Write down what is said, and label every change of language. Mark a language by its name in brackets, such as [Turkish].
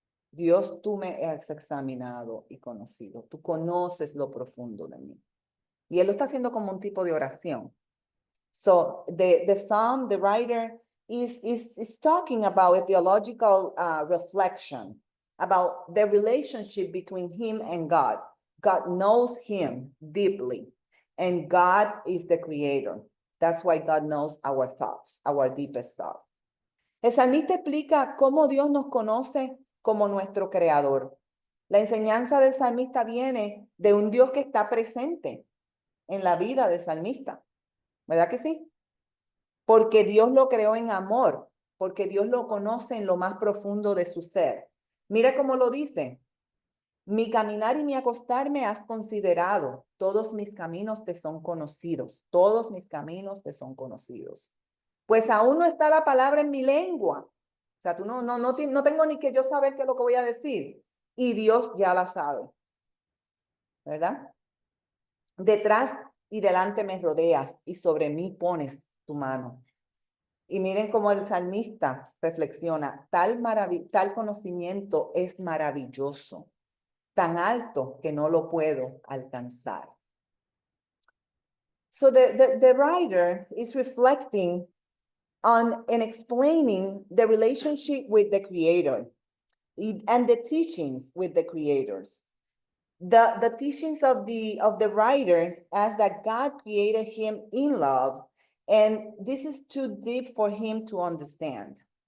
[Spanish] Dios, tú me has examinado y conocido. Tú conoces lo profundo de mí. Y él lo está haciendo como un tipo de oración. [English] So the psalm, the writer is talking about a theological reflection about the relationship between him and God. God knows him deeply, and God is the creator. That's why God knows our thoughts, our deepest thoughts. [Spanish] El salmista explica cómo Dios nos conoce como nuestro creador. La enseñanza del salmista viene de un Dios que está presente en la vida del salmista. ¿Verdad que sí? Porque Dios lo creó en amor, porque Dios lo conoce en lo más profundo de su ser. Mira cómo lo dice: mi caminar y mi acostarme has considerado, todos mis caminos te son conocidos, todos mis caminos te son conocidos. Pues aún no está la palabra en mi lengua. O sea, no tengo ni que yo saber qué es lo que voy a decir. Y Dios ya la sabe. ¿Verdad? Detrás y delante me rodeas y sobre mí pones tu mano. Y miren cómo el salmista reflexiona: tal conocimiento es maravilloso, tan alto que no lo puedo alcanzar. [English] So the writer is reflecting on and explaining the relationship with the Creator and the teachings with the creators. The teachings of the writer as that God created him in love, and this is too deep for him to understand.